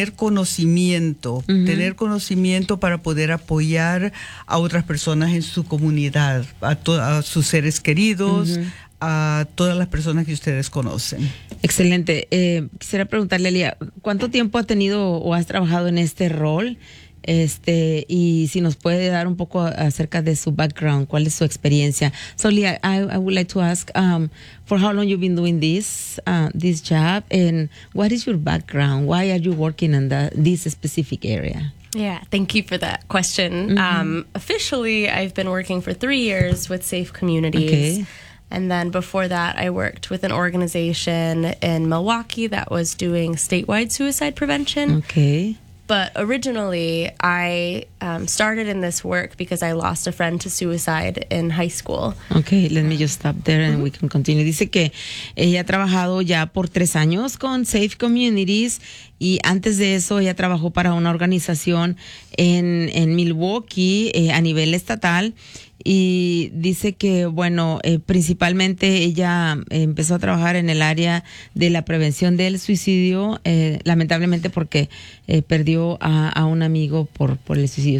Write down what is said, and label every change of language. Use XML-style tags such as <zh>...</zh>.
<es>Tener conocimiento para poder apoyar a otras personas en su comunidad, a sus seres queridos, a todas las personas que ustedes conocen. Excelente. Quisiera preguntarle, Lea, ¿cuánto tiempo ha tenido o has trabajado en este rol? Y si nos puede dar un poco acerca de su background, ¿cuál es su experiencia?</es> <en>So, Lea, I would like to ask, for how long you've been doing this job, and what is your background? Why are you working in this specific area? Yeah, thank you for that question. Officially, I've been working for 3 years with Safe Communities. Okay. And then before that, I worked with an organization in Milwaukee that was doing statewide suicide prevention. Okay. But originally, I started in this work because I lost a friend to suicide in high school. Okay, let me just stop there and we can continue.</en> <es>Dice que ella ha trabajado ya por 3 años con Safe Communities, y antes de eso ella trabajó para una organización en Milwaukee a nivel estatal, y dice que, bueno, principalmente ella empezó a trabajar en el área de la prevención del suicidio, lamentablemente porque perdió a un amigo por el suicidio.</es>